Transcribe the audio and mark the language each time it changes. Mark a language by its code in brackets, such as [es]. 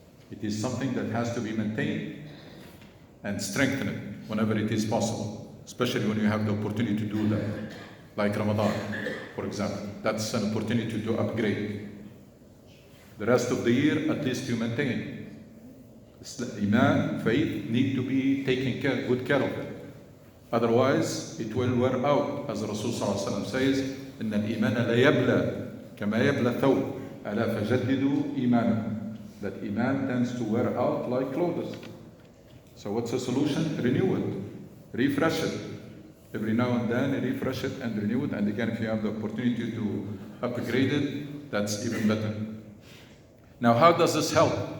[en] It is something that has to be maintained and strengthened whenever it is possible, especially when you have the opportunity to do that, like Ramadan, for example. That's an opportunity to upgrade. The rest of the year, at least you maintain. Iman, faith, need to be taken good care of it. Otherwise, it will wear out, as Rasul ﷺ says, [ar] إن الإيمان لا يبلى كما يبلى الثوب ألا فجددوا إيمانكم. [en] That Iman tends to wear out like clothes. So what's the solution? Renew it, refresh it. Every now and then, refresh it and renew it. And again, if you have the opportunity to upgrade it, that's even better. Now, how does this help?